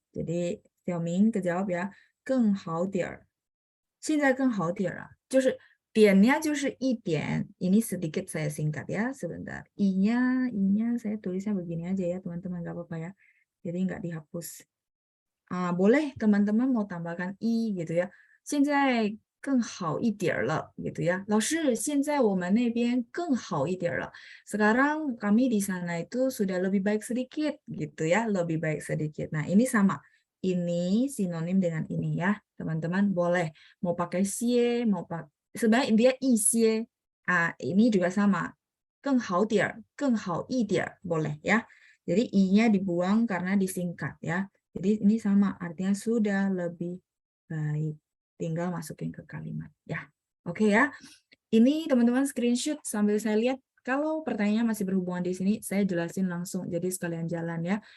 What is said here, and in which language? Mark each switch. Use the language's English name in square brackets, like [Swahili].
[Indonesian] Jadi, Xiaoming kejawab ya, 更好点儿. [Chinese] 现在更好点儿啊，就是点nya就是一点. [Indonesian] Ini sedikit saya singkat ya, sebentar. I-nya saya tulisnya begini aja ya, teman-teman, nggak apa-apa ya. Jadi nggak dihapus. Boleh teman-teman mau tambahkan i gitu ya. [Chinese] 现在更好一点了 gitu ya. 老师，现在我们那边更好一点了. [Indonesian] Sekarang kami di sana itu sudah lebih baik sedikit gitu ya, lebih baik sedikit. Nah, ini sama. Ini sinonim dengan ini ya, teman-teman. Boleh mau pakai xie, sebenarnya dia i xie. Ini juga sama. [Chinese] 更好点, 更好一点 boleh ya. [Indonesian] Jadi i-nya dibuang karena disingkat ya. Jadi ini sama, artinya sudah lebih baik. Tinggal masukin ke kalimat. Ya, oke ya. Ini teman-teman screenshot sambil saya lihat. Kalau pertanyaannya masih berhubungan di sini, saya jelasin langsung. Jadi sekalian jalan ya.